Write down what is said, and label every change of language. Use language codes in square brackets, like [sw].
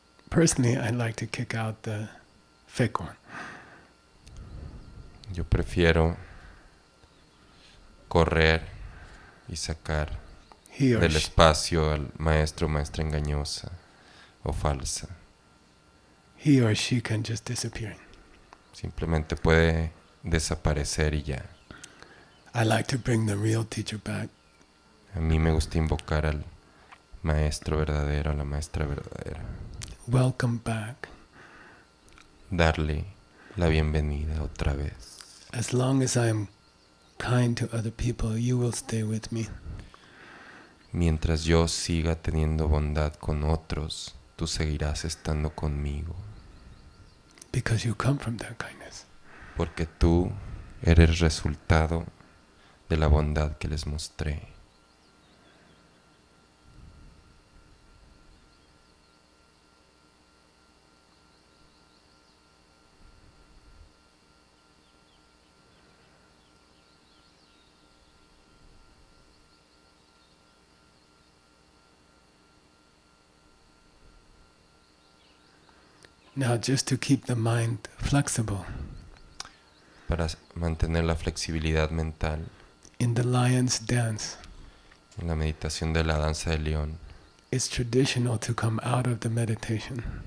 [en] Personally, I like to kick out the fake one. [es] Yo prefiero correr y sacar [en] He or [es] del [en] she, [es] espacio al maestro o maestra engañosa o falsa. [en] he or she can just disappear. [es] Simplemente puede desaparecer y ya. [en] I like to bring the real teacher back. [es] A mí me gusta invocar al maestro verdadero, a la maestra verdadera. [en] Welcome back. [es] Darle la bienvenida otra vez. [en] As long as I am kind to other people, you will stay with me. [es] Mientras yo siga teniendo bondad con otros, tú seguirás estando conmigo. [en] Because you come from that kindness. [es] Porque tú eres resultado de la bondad que les mostré. [en] Now, just to keep the mind flexible, [es] Para mantener la flexibilidad mental [en] in the lion's dance, [es] en la meditación de la danza del león, [en] it's traditional to come out of the meditation